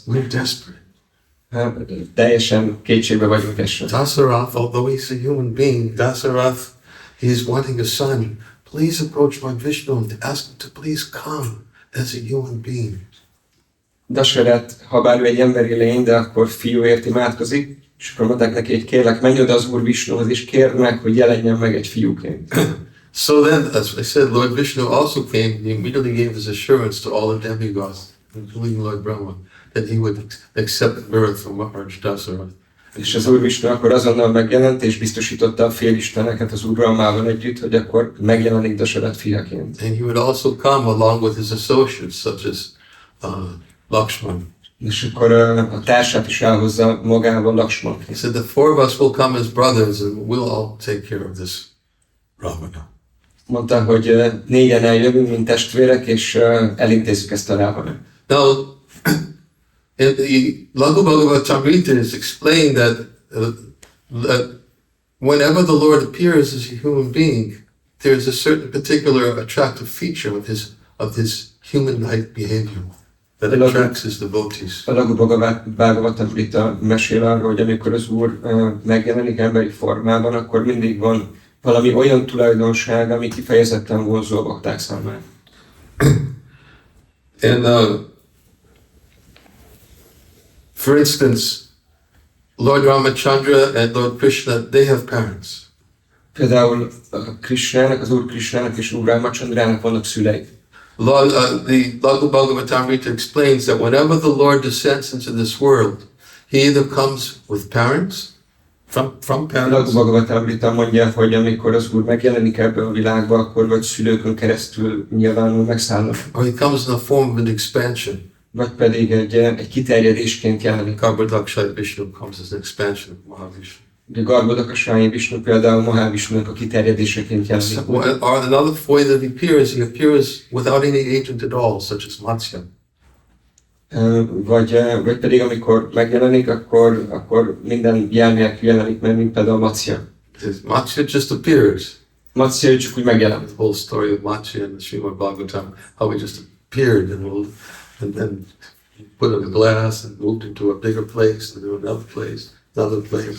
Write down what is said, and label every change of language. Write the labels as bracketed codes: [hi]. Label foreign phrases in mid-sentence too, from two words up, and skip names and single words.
[en] We're desperate. [hu] Teljesen kétségbe vagyunk esve. [en] Dasarath, although he's a human being, Dasarath, he's wanting a son. Please approach Lord Vishnu and ask him to please come as a human being. Dasarath, [hu] ha bár ő egy emberi lény, de akkor fiúért imádkozik, és akkor mondták neki, hogy kérlek, menj oda az Úr Vishnuhoz, és kérd meg, hogy jelenjen meg egy fiúként. [en] So then, as I said, Lord Vishnu also came and he immediately gave his assurance to all the demigods, including Lord Brahma, that he would accept birth from Maharaj Dasarath. [hu] És az Úr Vishnu akkor azonnal megjelent, és biztosította a félisteneket az uralmával együtt, hogy akkor megjelenik Dasarat fiaként. [en] And he would also come along with his associates, such as Lakshman. [hu] És akkor a társát is elhozza magával Lakshman. [en] He said, the four of us will come as brothers and we'll all take care of this Ravana. [hu] Mondta, hogy négyen eljövünk, mint testvérek, és elintézzük ezt a Ravanát. [en] Now, in the Laghu Bhagavatamrita is explained that whenever the Lord appears as a human being, there is a certain particular attractive feature of his human-like behavior that attracts his devotees. [hu] A Laghu Bhagavatamrita mesél arról, hogy amikor az Úr megjelenik emberi formában, akkor mindig van valami olyan tulajdonság, ami kifejezetten vonzó a bakták számára. [en] And for instance, Lord Ramachandra and Lord Krishna, they have parents. [hu] Például Krishnának, az Úr Krishnának és Úr Ramachandrának vannak szülei. [en] The Laghu Bhagavatamrita explains that whenever the Lord descends into this world, he either comes with parents, from [hu] A [en] parents, [hu] Laghu Bhagavatamrita mondja, hogy amikor az Úr megjelenik ebbe a világba, akkor vagy szülőkön keresztül nyilvánul megszállnak, [en] or he comes in the form of an expansion. [hu] vagy pedig egy kiterjedésként jelenik. [en] Garbhodakshaya Vishnu comes as an expansion of Mahavishnu. [hu] Ugye Garbhodakshaya Vishnu például Mahavishnunak a kiterjedéseként jelenik. [en] Or another way that he appears without any agent at all, such as Matsya. [hu] Vagy pedig amikor megjelenik, akkor minden jel nélkül jelenik meg, mint például Matsya. [en] Matsya just appears. [hu] Matsya csak úgy megjelent. [en] The whole story of Matsya and the Srimad Bhagavatam, how he just appeared and then put in a glass and moved into a bigger place, and to another place.